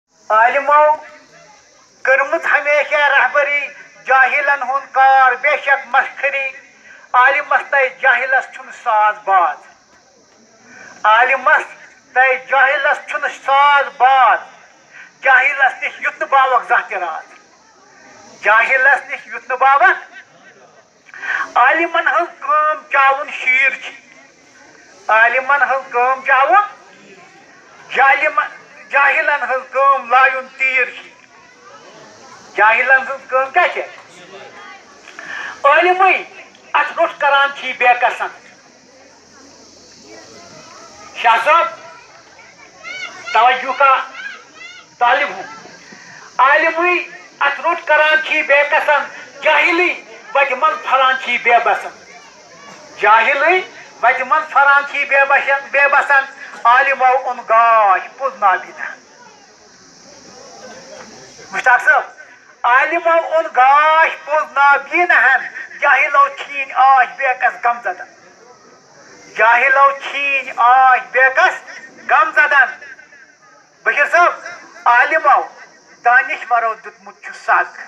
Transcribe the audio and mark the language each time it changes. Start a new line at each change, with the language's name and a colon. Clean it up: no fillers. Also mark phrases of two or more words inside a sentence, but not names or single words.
Kashmiri: عالمو کرمت ہمیشہ رہبری جاہلن ہن کار بے شک مسخری عالمس تے جاہلس چھن ساز باز عالمس تے جاہلس چھن ساز باز جاہلس نش یتن باوک زانہ راز جاہلس نش یتن باوک عالمن ہن کام چاون شیر چھ عالمن ہن کام چاون جاہلن ہن کام لایون تیر چھ جاہلن ہن کام کیا چھ عالمی ات روٹ کران چھ بے قسم شاہ صاحب
Urdu: توجہ کا طالب ہوں
Kashmiri: عالمی ات روٹ کران چھ بے قسم جاہلی وت من پھران چھ بے بسن جاہلی وت من پھران چھ بے بسن عالمو اون گاش پوز نابینا مشتاق صاحب عالمو اون گاش پوز نابینا جاہلو چھین آش بے کس غم زدن جاہلو چھین آش بے کس غم زدن بشیر صاحب عالمو دانشورو دتمت چھ سگ